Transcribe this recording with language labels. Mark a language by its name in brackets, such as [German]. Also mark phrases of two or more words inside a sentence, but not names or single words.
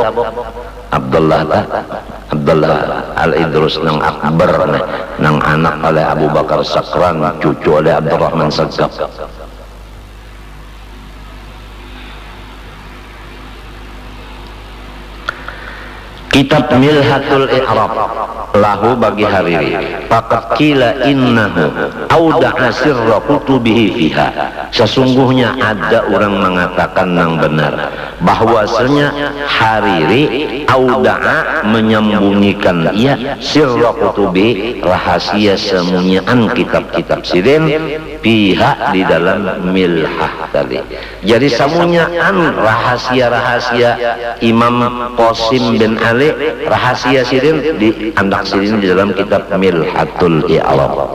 [Banjar] Abdullah Al-Idrus nang akbar nang anak oleh Abu Bakar Sakran, cucu oleh Abdurrahman Sagaf. Kitab Milhatul I'rab lahu bagi Hariri, [Arabic] فقد قيل إنه أودع سر كتبه فيها, [Banjar] sesungguhnya ada orang mengatakan yang benar bahwasanya Hariri auda'a menyembunyikan ia [Arabic] سر كتب, [Banjar] rahasia sembunyian kitab-kitab sidin fiha di dalam milhah tadi. Jadi sembunyian rahasia-rahasia Imam Qasim bin Ali, rahasia sidin di andak sidin di dalam kitab Milhatul I'rab.